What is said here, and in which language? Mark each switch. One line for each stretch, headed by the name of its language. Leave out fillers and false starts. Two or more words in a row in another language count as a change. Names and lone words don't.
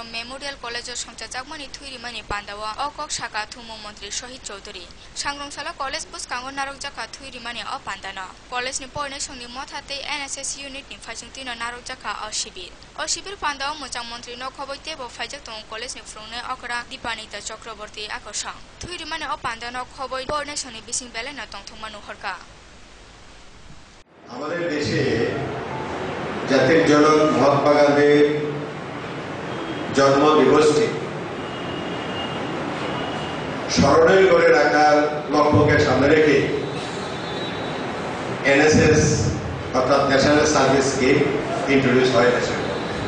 Kok Borok: Memorial College songchajagmani thuirimani pandawa okok shaka thumu montri Shohit Chaudhary sangrongsala college boskango narokjaka thuirimani o pandana college ni porne songni mothate NSS unit ni phajingtino narokjaka o shibir pandawa mochang montri no khoboite bo phajak tong college ni frungne okra Dipanita Chakraborty akosang thuirimani o pandana khoboi porne songni bising bele na tongthumanu horka
Bangla: আমাদের দেশে জাতির জনক মহাত্মা গান্ধীর জন্ম দিবসটি স্মরণীয় করে রাখার লক্ষ্যকে সামনে রেখে NSS অর্থাৎ ন্যাশনাল সার্ভিস স্কিম ইন্ট্রোডিউস হয় দেশের মধ্যে।